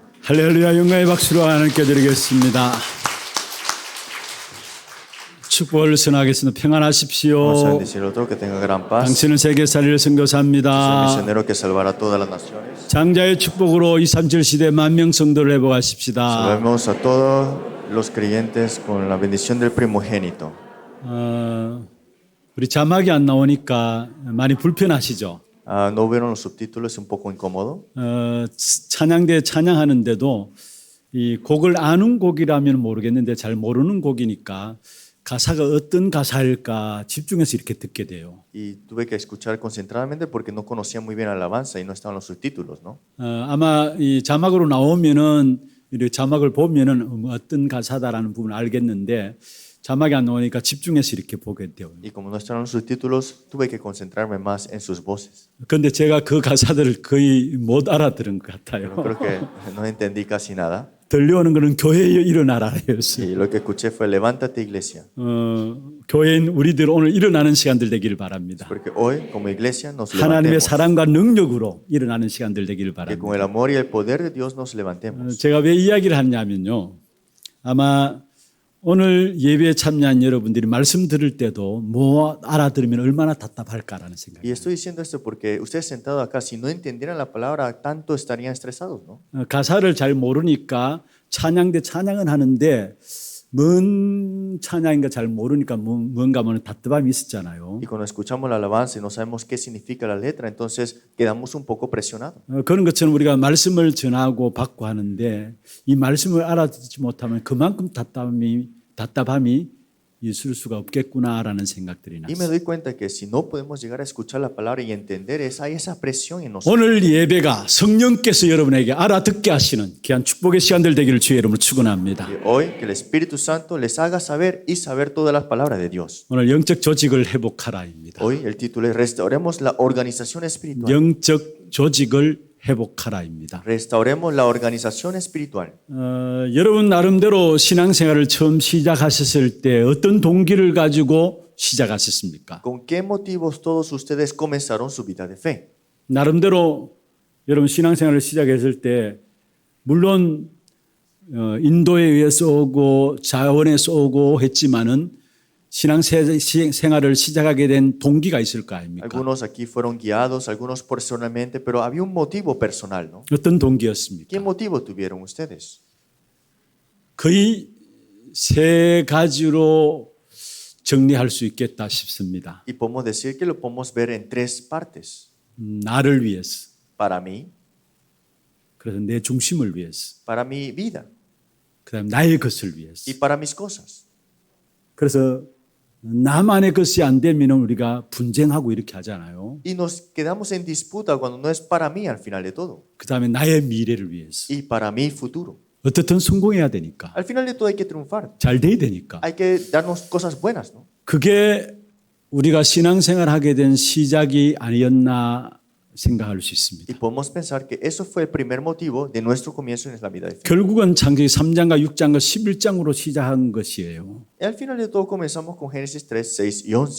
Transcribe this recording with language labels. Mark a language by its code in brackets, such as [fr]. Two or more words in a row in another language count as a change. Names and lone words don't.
[ko] 할렐루야. 영광의 박수로 하나님께 드리겠습니다. 축복을 선하겠습니다. [es] Vamos a [ko] 평안하십시오. [es] bendecir otro, que tenga gran paz. [ko] 당신은 세계살이를 [es] Es el [ko] 선교사입니다. [es] misionero que salvará a todas las naciones. [ko] 장자의 축복으로 237 시대 만명 성도를 회복하십시다. [es] Salvemos a todos los creyentes con la bendición del primogénito. [ko] 우리 자막이 안 나오니까 많이 불편하시죠? [es] ¿No vieron los subtítulos? Es un poco incómodo. [ko] 찬양대 찬양하는데도 이 곡을 아는 곡이라면 모르겠는데 잘 모르는 곡이니까 가사가 어떤 가사일까 집중해서 이렇게 듣게 돼요. [es] Y tuve que escuchar concentradamente porque no conocía muy bien la alabanza y no estaban los subtítulos, ¿no? [ko] 아마 이 자막으로 나오면은 이렇게 자막을 보면은 어떤 가사다라는 부분을 알겠는데 자막이 안 나오니까 집중해서 이렇게 보게 돼요. [es] Y como no estaban los subtítulos, tuve que concentrarme más en sus voces. [ko] 그런데 제가 그 가사들을 거의 못 알아들은 것 같아요. [es] Pero creo que no entendí casi nada. [ko] 들려오는 거는 교회에 일어나라였어요. [es] Y lo que escuché fue levántate, iglesia. [ko] 교회인 우리들 오늘 일어나는 시간들 되기를 바랍니다. [es] Porque hoy, como iglesia, nos [ko] 하나님의 [es] levantemos. [ko] 사랑과 능력으로 일어나는 시간들 되기를 [es] Que [ko] 바랍니다. [es] con el amor y el poder de Dios nos levantemos. [ko] 제가 왜 이야기를 하냐면요. 아마 오늘 예배에 참여한 여러분들이 말씀 들을 때도 뭐 알아들으면 얼마나 답답할까라는 [es] Y [ko] 생각이 [es] estoy diciendo esto porque ustedes sentados acá, si no entendieran la palabra, tanto estarían estresados, ¿no? [ko] 가사를 잘 모르니까 찬양대 찬양은 하는데 뭔 찬양인가 잘 모르니까 뭔가 뭐는 답답함이 있었잖아요. [es] Y cuando escuchamos la alabanza y no sabemos qué significa la letra, entonces quedamos un poco presionados. [ko] 그런 것처럼 우리가 말씀을 전하고 받고 하는데 이 말씀을 알아듣지 못하면 그만큼 답답함이 있을 수가 없겠구나라는 생각들이 [es] Y me [ko] 났어요. [es] doy cuenta que si no podemos llegar a escuchar la palabra y entender, hay esa presión en nosotros. [ko] 오늘 예배가 성령께서 여러분에게 알아듣게 하시는 귀한 축복의 시간들 되기를 주의 이름으로 축원합니다. [es] Y hoy que el Espíritu Santo les haga saber y saber todas las palabras de Dios. [ko] 오늘 영적 조직을 회복하라입니다. [es] Hoy el título es Restauremos la organización espiritual. [ko] 영적 조직을 회복하라입니다. [es] Restauremos la organización espiritual. [ko] 여러분 나름대로 신앙생활을 처음 시작하셨을 때 어떤 동기를 가지고 시작하셨습니까? [es] ¿Con qué motivos todos ustedes comenzaron su vida de fe? [ko] 나름대로 여러분 신앙생활을 시작했을 때 물론 인도에 의해서 오고 자원에서 오고 했지만은 신앙생활을 시작하게 된 동기가 있을 거 아닙니까? [es] Algunos aquí fueron guiados, algunos personalmente, pero había un motivo personal, ¿no? [ko] 어떤 동기였습니까? [es] ¿Qué motivo tuvieron ustedes? [ko] 거의 세 가지로 정리할 수 있겠다 싶습니다. [es] Y podemos decir que lo podemos ver en tres partes. [ko] 나를 위해서, [es] Para mí, [ko] 그래서 내 중심을 위해서, [es] para mi vida [ko] 그다음 나의 것을 위해서. [es] y para mis cosas. [ko] 그래서 나만의 것이 안 되면 우리가 분쟁하고 이렇게 하잖아요. [es] Y nos quedamos en disputa cuando no es para mí al final de todo. [ko] 그다음에 나의 미래를 위해서. [es] Y para mi futuro. [ko] 어떻든 성공해야 되니까. [es] Al final de todo hay que triunfar. [ko] 잘 돼야 되니까. [es] Hay que darnos cosas buenas, ¿no? [ko] 그게 우리가 신앙생활하게 된 시작이 아니었나 생각할 수 있습니다. [es] Y podemos pensar que eso fue el primer motivo de nuestro comienzo en la vida de fe. [ko] 결국은 창세기 3장과 6장과 11장으로 시작한 것이에요. [es] Y al final de todo comenzamos con Génesis 3, 6 y 11.